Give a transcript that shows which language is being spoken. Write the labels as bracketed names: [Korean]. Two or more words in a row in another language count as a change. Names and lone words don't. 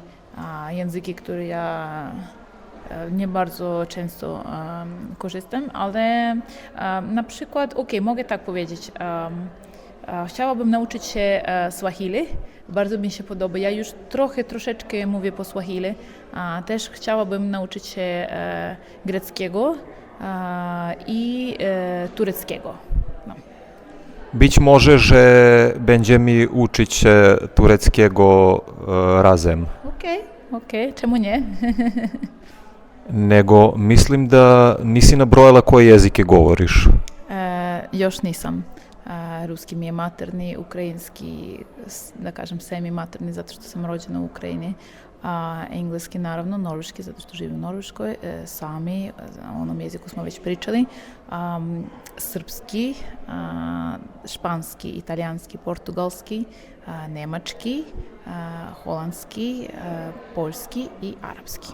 [Polish] języki, które ja nie bardzo często korzystam, ale na przykład, mogę tak powiedzieć, chciałabym nauczyć się Swahili, bardzo mi się podoba, ja już troszeczkę mówię po Swahili, też chciałabym nauczyć się greckiego i tureckiego. No. Być może, że będziemy uczyć się tureckiego razem. Okej, czemu nie? [Serbian] Nego mislim da nisi nabrojala koje jezike govoriš. Još nisam. Ruski mi je maternji, ukrajinski, da kažem, semi-materni, zato što sam rođena u Ukrajini. Engleski, naravno, norveški, zato što živim u Norveškoj, sami, o onom jeziku smo već pričali, srpski, španski, italijanski, portugalski, nemački, holandski, poljski i arapski.